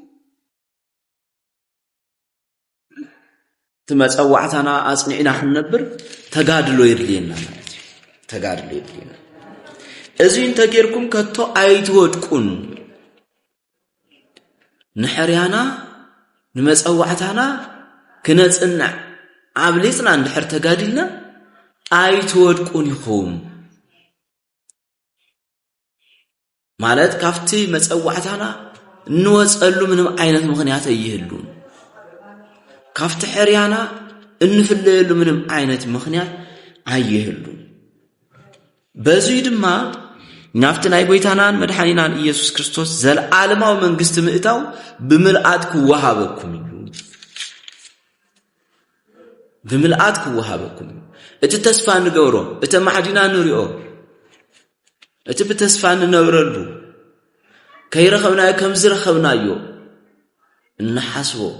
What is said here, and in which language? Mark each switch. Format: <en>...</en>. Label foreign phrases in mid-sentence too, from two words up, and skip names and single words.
<ti>ተመጸዋዕታና አጽኒዕና ክንነብር ተጋድሎ ይድልየና ማለት ተጋድሎ ይድልየና እዚን ተገርኩም ከቶ አይትወድቁን ንሕርያና ንመጸዋዕታና ክነጽንዕ ኣብሊጽና እንድሕር ተጋድልና አይትወድቁን ይኹም ማለት ካፍቲ መጸዋዕታና እንወጸሉ ምንም አይነት ምክንያት አይህሉን ካፍቲ ሕርያና እንፍለየሉ ምንም አይነት ምክንያት አይህሉን በዚህ ድማ ናፍቲ ናይ ጎይታናን መድኃኒናን ኢየሱስ ክርስቶስ ዘለዓለማዊ መንግስት ምእታው ብምልአት ክወሃበኩም እዩ ብምልአት ክወሃበኩም እቲ ተስፋ ንገብሮ እቲ ማዕዲና ንሪኦ እቲ ብተስፋ ንነብረሉ ከይረኸብናዮ ከም ዝረኸብናዮ እንሓስቦ</ti>